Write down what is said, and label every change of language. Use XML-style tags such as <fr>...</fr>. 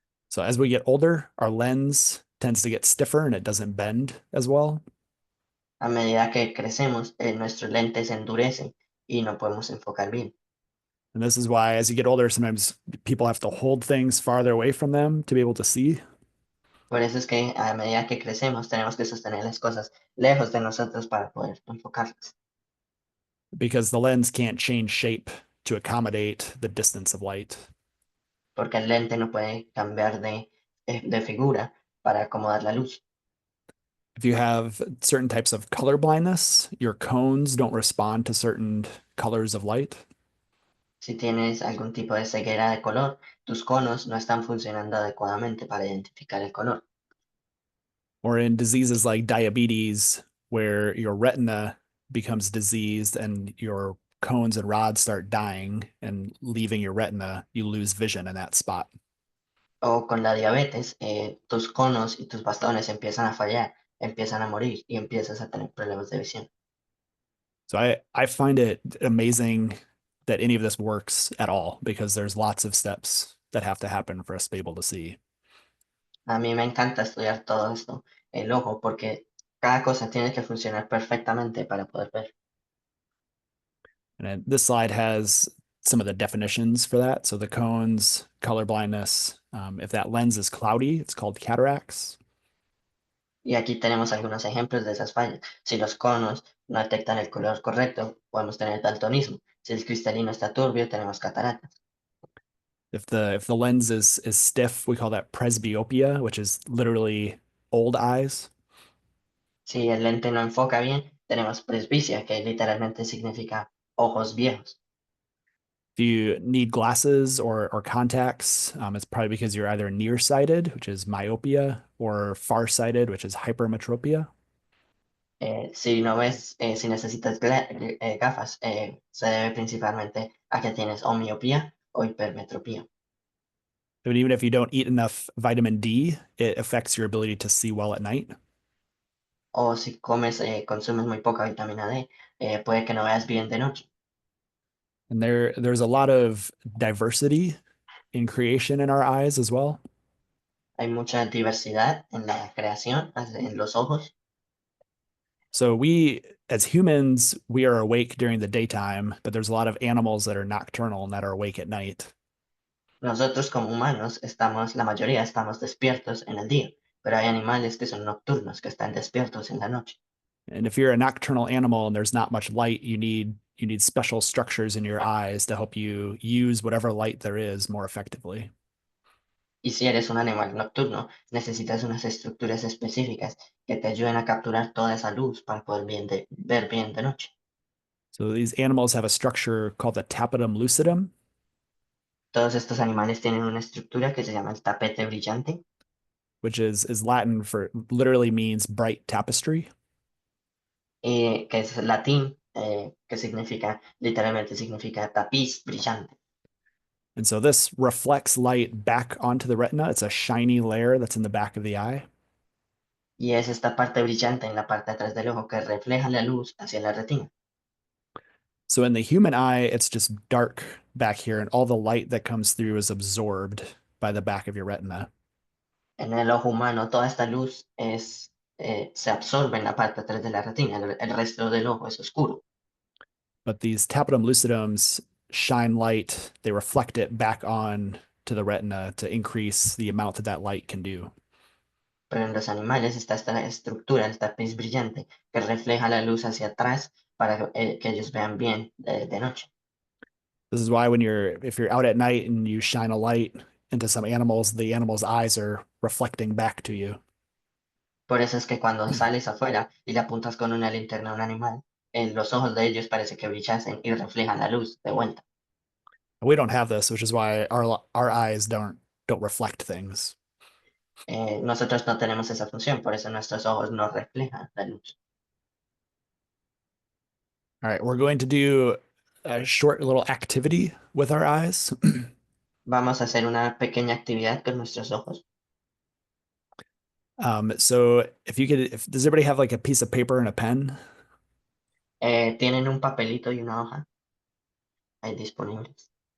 <en>So as we get older, our lens tends to get stiffer and it doesn't bend as well.</en> <es>A medida que crecemos, nuestros lentes se endurecen y no podemos enfocar bien.</es> <en>And this is why, as you get older, sometimes people have to hold things farther away from them to be able to see.</en> <es>Por eso es que a medida que crecemos, tenemos que sostener las cosas lejos de nosotros para poder enfocarlas.</es> <en>Because the lens can't change shape to accommodate the distance of light.</en> <es>Porque el lente no puede cambiar de figura para acomodar la luz.</es> <en>If you have certain types of color blindness, your cones don't respond to certain colors of light.</en> <es>Si tienes algún tipo de ceguera de color, tus conos no están funcionando adecuadamente para identificar el color.</es> <en>Or in diseases like diabetes, where your retina becomes diseased and your cones and rods start dying and leaving your retina, you lose vision in that spot.</en> <es>O con la diabetes, tus conos y tus bastones empiezan a fallar, empiezan a morir y empiezas a tener problemas de visión.</es> <en>So I find it amazing that any of this works at all because there's lots of steps that have to happen for us to be able to see.</en> <es>A mí me encanta estudiar todo esto, el ojo, porque cada cosa tiene que funcionar perfectamente para poder ver.</es> <en>And this slide has some of the definitions for that. So the cones, color blindness. If that lens is cloudy, it's called cataracts.</en> <es>Y aquí tenemos algunos ejemplos de esas fallas. Si los conos no detectan el color correcto, podemos tener daltonismo. Si el cristalino está turbio, tenemos cataratas.</es> <en>If the lens is stiff, we call that presbyopia, which is literally old eyes.</en> <es>Si el lente no enfoca bien, tenemos presbicia, que literalmente significa ojos viejos.</es> <en>If you need glasses or contacts, it's probably because you're either nearsighted, which is myopia, or farsighted, which is hypermetropia.</en> <es>Si no ves, si necesitas gafas, se debe principalmente a que tienes o miopía o hipermetropía.</es> <en>But even if you don't eat enough vitamin D, it affects your ability to see well at night.</en> <es>O si comes, consumes muy poca vitamina D, puede que no veas bien de noche.</es> <en>And there's a lot of diversity in creation in our eyes as well.</en> <es>Hay mucha diversidad en la creación, en los ojos.</es> <en>So we, as humans, we are awake during the daytime, but there's a lot of animals that are nocturnal and that are awake at night.</en> <es>Nosotros como humanos estamos, la mayoría estamos despiertos en el día, pero hay animales que son nocturnos, que están despiertos en la noche.</es> <en>And if you're a nocturnal animal and there's not much light, you need special structures in your eyes to help you use whatever light there is more effectively.</en> <es>Y si eres un animal nocturno, necesitas unas estructuras específicas que te ayuden a capturar toda esa luz para poder ver bien de noche.</es> <en>So these animals have a structure called the tapetum lucidum,</en> <es>Todos estos animales tienen una estructura que se llama el tapete brillante,</es> <en>which is Latin for literally means bright tapestry.</en> <es>que es latín, que significa, literalmente significa tapiz brillante.</es> <en>And so this reflects light back onto the retina. It's a shiny layer that's in the back of the eye.</en> <es>Y es esta parte brillante en la parte de atrás del ojo que refleja la luz hacia la retina.</es> <en>So in the human eye, it's just dark back here, and all the light that comes through is absorbed by the back of your retina.</en> <es>En el ojo humano, toda esta luz se absorbe en la parte de atrás de la retina, el resto del ojo es oscuro.</es> <en>But these tapetum lucidums shine light, they reflect it back on to the retina to increase the amount that that light can do.</en> <es>Pero en los animales está esta estructura, el tapiz brillante, que refleja la luz hacia atrás para que ellos vean bien de noche.</es> <en>This is why if you're out at night and you shine a light into some animals, the animal's eyes are reflecting back to you.</en> <es>Por eso es que cuando sales afuera y le apuntas con una linterna a un animal, en los ojos de ellos parece que brillasen y reflejan la luz de vuelta.</es> <en>We don't have this, which is why our eyes don't reflect things.</en> <es>Nosotros no tenemos esa función, por eso nuestros ojos no reflejan la luz.</es> <en>All right, we're going to do a short little activity with our eyes.</en> <es>Vamos a hacer una pequeña actividad con nuestros ojos.</es> <en>So if does everybody have like a piece of paper and a pen?</en> <es>Tienen un papelito y una hoja ahí disponibles.</es>